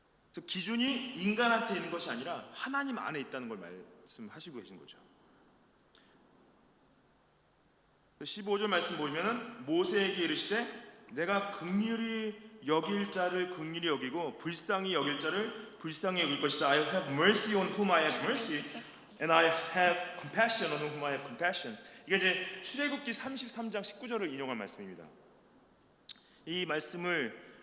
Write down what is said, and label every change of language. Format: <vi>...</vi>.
<ko>그래서 기준이 인간한테 있는 것이 아니라 하나님 안에 있다는 걸 말씀하시고 계신 거죠. 15절 말씀 보면은 모세에게 이르시되 내가 긍휼히 여길 자를 긍휼히 여기고 불쌍히 여길 자를 불쌍히 여길 것이다.</ko> <en>I have mercy on whom I have mercy, and I have compassion on whom I have compassion.</en> <ko>이게 이제 출애굽기 33장 19절을 인용한 말씀입니다. 이 말씀을</ko>